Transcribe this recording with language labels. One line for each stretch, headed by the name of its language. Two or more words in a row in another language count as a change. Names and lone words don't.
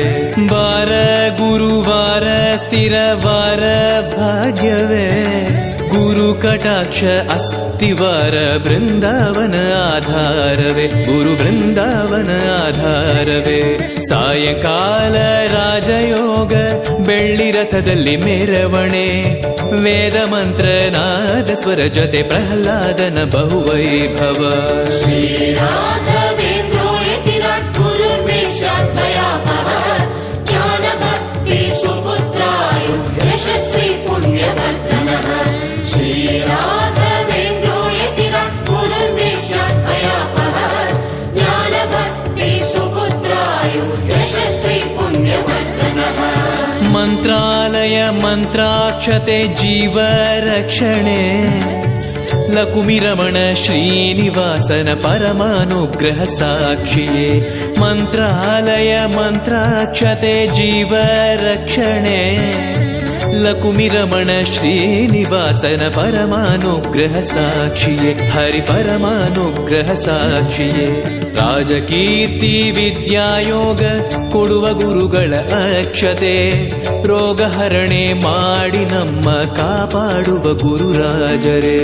Kannada: ವಾರ ಗುರುವಾರ ಸ್ಥಿರವಾರ ಭಾಗ್ಯವೇ ಗುರು ಕಟಾಕ್ಷ ಅಸ್ತಿವಾರ ಬೃಂದಾವನ ಆಧಾರವೇ ಗುರು ಬೃಂದಾವನ ಆಧಾರವೇ ಸಾಯಂಕಾಲ ರಾಜಯೋಗ ಬೆಳ್ಳಿ ರಥದಲ್ಲಿ ಮೆರವಣೆ ವೇದ ಮಂತ್ರ ನಾದ ಸ್ವರ ಜೊತೆ ಪ್ರಹ್ಲಾದನ ಬಹುವೈಭವ
Sanskrit: श्रीराघवेन्द्रो यतिराट् गुरुर्मेषाद्वयापहः ज्ञानभक्ति सुपुत्राय यशस्वी पुण्यवर्धनः श्रीराघवेन्द्रो यतिराट् गुरुर्मेषाद्वयापहः ज्ञानभक्ति सुपुत्राय यशस्वी पुण्यवर्धनः
Kannada: ಮಂತ್ರಾಲಯ ಮಂತ್ರಾಕ್ಷತೆ ಜೀವ ರಕ್ಷಣೆ ಲಕುಮಿರಮಣ ಶ್ರೀನಿವಾಸನ ಪರಮಾನುಗ್ರಹ ಸಾಕ್ಷಿಯೇ ಮಂತ್ರಾಲಯ ಮಂತ್ರಾಕ್ಷತೆ ಜೀವ ರಕ್ಷಣೆ ಲಕುಮಿರಮಣ ಶ್ರೀನಿವಾಸನ ಪರಮಾನುಗ್ರಹ ಸಾಕ್ಷಿಯೇ ಹರಿ ಪರಮಾನುಗ್ರಹ ಸಾಕ್ಷಿಯೇ ರಾಜಕೀರ್ತಿ ವಿದ್ಯಾಯೋಗ ಕೊಡುವ ಗುರುಗಳ ಅಕ್ಷತೆ ರೋಗಹರಣೆ ಮಾಡಿ ನಮ್ಮ ಕಾಪಾಡುವ ಗುರುರಾಜರೇ